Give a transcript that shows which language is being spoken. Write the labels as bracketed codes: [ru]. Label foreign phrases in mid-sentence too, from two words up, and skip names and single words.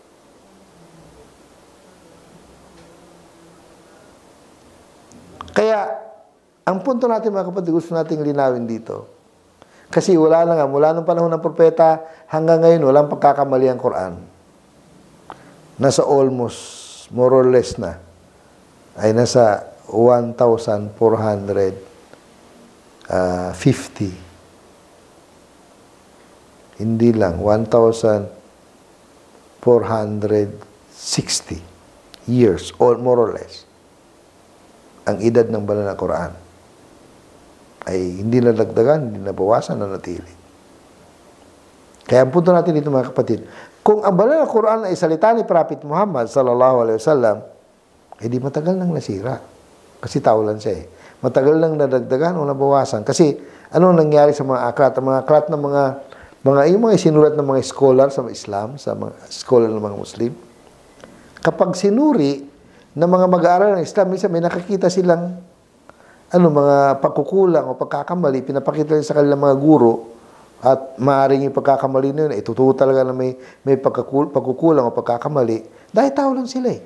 [tl] Kaya, ang punto natin mga kapatid, gusto nating linawin dito. Kasi wala na nga, mula nung panahon ng propeta hanggang ngayon, walang pagkakamali ang Quran. Nasa almost, [en] more or less [tl] na, ay nasa 1,450. Hindi lang, 1,460 years, [en] or more or less, [tl] ang edad ng banal na Quran. ay hindi nadagdagan, hindi nabawasan, nanatili. Kaya ang punto natin dito mga kapatid, kung ang banal na Quran ay salita ni Prophet Muhammad [ar] صلى الله عليه وسلم, [tl] di matagal nang nasira. Kasi tao lang siya eh. Matagal nang nadagdagan o nabawasan. Kasi ano nangyari sa mga aklat? Ang mga aklat ng yung mga isinulat ng mga scholar sa Islam, sa mga scholar ng mga Muslim, kapag sinuri ng mga mag-aaral ng Islam, minsan may nakakita silang mga pagkukulang o pagkakamali, pinapakita rin sa kanilang mga guro, at maaaring yung pagkakamali na yun, totoo talaga na may pagkukulang o pagkakamali, dahil tao lang sila eh.